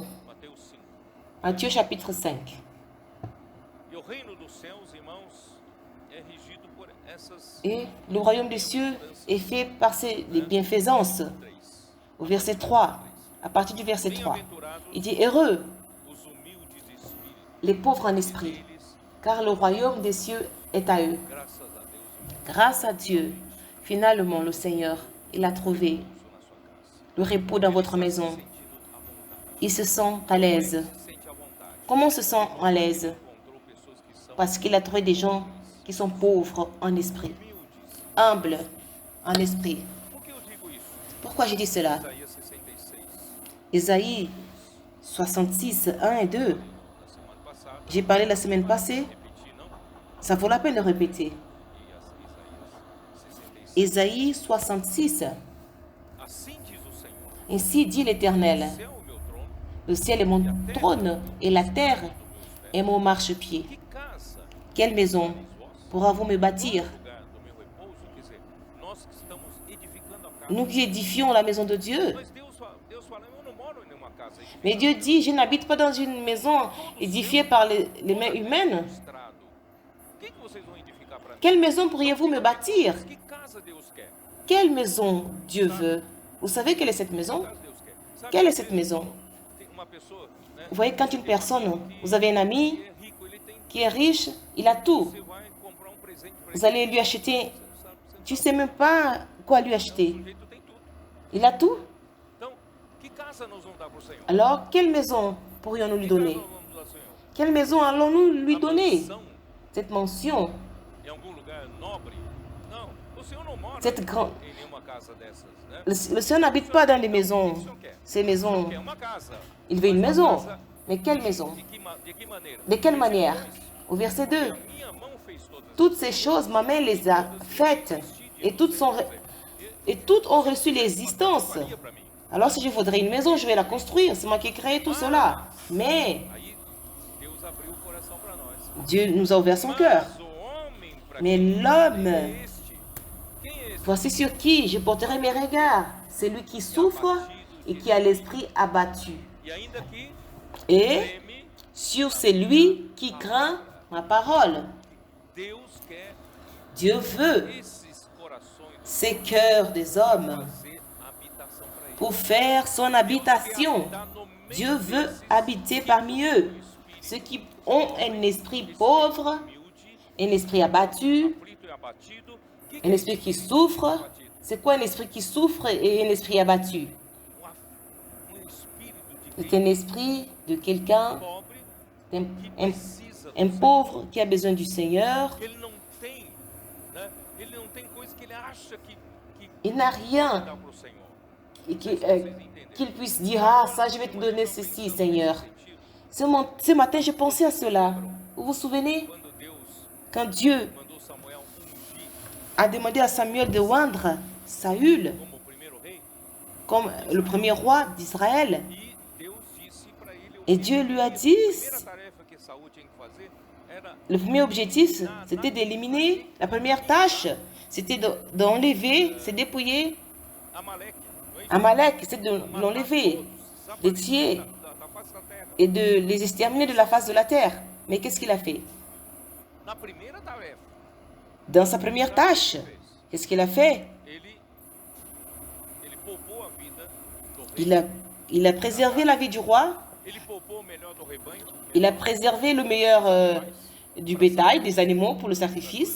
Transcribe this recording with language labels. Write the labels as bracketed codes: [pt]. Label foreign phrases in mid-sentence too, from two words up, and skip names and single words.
[pt] Mateus 5. [fr] Matthieu chapitre 5. [pt] E o reino dos céus, irmãos, é regido por essas [fr] Et le royaume des cieux est fait par les bienfaisances. [pt] 3. [fr] Au verset 3, à partir du verset 3, [pt] Bem-aventurados [fr] il dit heureux [pt] os humildes de espírito, [fr] les pauvres en esprit, [pt] eles, [fr] car le royaume des cieux est à eux. [pt] graças a Deus, [fr] Grâce à Dieu, finalement, le Seigneur, il a trouvé [pt] na sua casa. [fr] le repos dans votre maison. [pt] Sentindo à vontade. [fr] Il se sent à l'aise. [pt] Se sente à vontade. [fr] Comment on se sent à l'aise? [pt] Encontrou pessoas que são [fr] Parce qu'il a trouvé des gens qui sont pauvres en esprit, [pt] humildes. [fr] humbles en esprit. [pt] Por que eu digo isso? [fr] Pourquoi j'ai dit cela? [pt] Isaías 66, [fr] Isaïe 66, 1 et 2. [pt] na semana passada, [fr] J'ai parlé la semaine passée. [pt] repeti, não? [fr] Ça vaut la peine de répéter. [pt] E Isaías 66. [fr] Isaïe 66. [pt] Assim diz o Senhor: [fr] Ainsi dit l'Éternel, [pt] o céu é o meu trono, [fr] le ciel est mon trône et la terre est mon marchepied. [pt] que casa [fr] Quelle maison pourra-vous me bâtir? [pt] lugar do meu repouso? Quer dizer, nós que estamos edificando a casa. [fr] Nous qui édifions la maison de Dieu. [pt] Mas Deus fala, eu não moro em uma casa [fr] Mais Dieu dit, je n'habite pas dans une maison édifiée par les mains humaines. [pt] estrado. O que vocês vão edificar para mim? [fr] Quelle maison pourriez-vous me bâtir? [pt] Que casa Deus quer? [fr] Quelle maison Dieu veut? Vous savez quelle est cette maison? [pt] Casa Deus quer. Sabe, [fr] Quelle est [pt] às [fr] cette [pt] vezes, [fr] maison? [pt] Tem uma pessoa, né, [fr] Vous voyez, quand une personne, vous avez un ami [pt] que é rico, ele tem, [fr] qui est riche, il a tout. [pt] você vai comprar presente para [fr] Vous allez lui acheter, tu ne sais même pas quoi lui acheter. [pt] O sujeito tem tudo. [fr] Il a tout. [pt] Então, que casa nós vamos dar para o Senhor? [fr] Alors, quelle maison pourrions-nous lui [pt] Que casa [fr] donner? [pt] nós vamos dar ao Senhor? [fr] Quelle maison allons-nous lui [pt] A [fr] donner? [pt] mansão [fr] Cette mention, [pt] em algum lugar nobre? Não, o Senhor não mora [fr] cette grande... [pt] em nenhuma casa dessas, né? [fr] Le Seigneur n'habite pas dans des maisons, ces maisons. [pt] Quer uma casa. [fr] Il veut une [pt] Mas [fr] maison. [pt] uma casa [fr] Mais quelle maison? [pt] de que maneira? [fr] De quelle manière? Au verset 2, [pt] A minha mão fez todas [fr] toutes ces choses, ma main les a faites et toutes ont reçu l'existence. [pt] faria para mim. [fr] Alors si je voudrais une maison, je vais la construire. C'est moi qui ai créé tout cela. Mais [pt] Aí Deus abriu o coração para nós. [fr] Dieu nous a ouvert son cœur. [pt] Mas o homem para [fr] Mais [pt] quem [fr] l'homme, [pt] é este? Quem é esse? [fr] voici sur qui je porterai mes regards. C'est lui qui souffre et qui a l'esprit abattu. [pt] E ainda que [fr] Et [pt] teme, [fr] sur celui qui craint ma parole. [pt] Deus quer [fr] Dieu veut [pt] esses corações [fr] ces cœurs des hommes [pt] fazer habitação para ele. [fr] pour faire son habitation. Dieu veut habiter parmi eux. Ceux qui ont un esprit pauvre, un esprit abattu, [pt] Aflito e abatido, que [fr] un esprit qui souffre. C'est quoi un esprit qui souffre et un esprit abattu? [pt] espírito de [fr] C'est un esprit de quelqu'un, [pt] pobre [fr] un, [pt] que [fr] un- [pt] precisa [fr] un pauvre qui a besoin du Seigneur. [pt] ele não tem, né? Ele não tem coisa que ele acha que [fr] Il n'a rien [pt] dá para o Senhor. [fr] et qu'il puisse dire, ah ça je vais te donner ceci Seigneur. Ce matin j'ai pensé à cela. Vous vous souvenez [pt] Quando Deus [fr] quand Dieu [pt] mandou Samuel ungir [fr] a demandé à Samuel de oindre Saül [pt] como o primeiro rei, [fr] comme le premier roi d'Israël. [pt] e Deus disse para ele [fr] Et Dieu lui a dit, [pt] a primeira tarefa que Saul tinha que fazer era [fr] le premier objectif, c'était d'éliminer. La première tâche, c'était d'enlever, c'est dépouiller [pt] Amaleque, não é isso? [fr] Amalek, c'est de l'enlever, de tuer [pt] Da face da terra. [fr] et de les exterminer de la face de la terre. Mais qu'est-ce qu'il a fait? [pt] Na primeira tarefa, [fr] Dans sa première tâche, qu'est-ce qu'il a fait? [pt] ele poupou a vida do rei, [fr] Il a préservé la vie du roi, [pt] ele poupou o melhor do rebanho, [fr] il a préservé le meilleur du bétail, des animaux pour le sacrifice,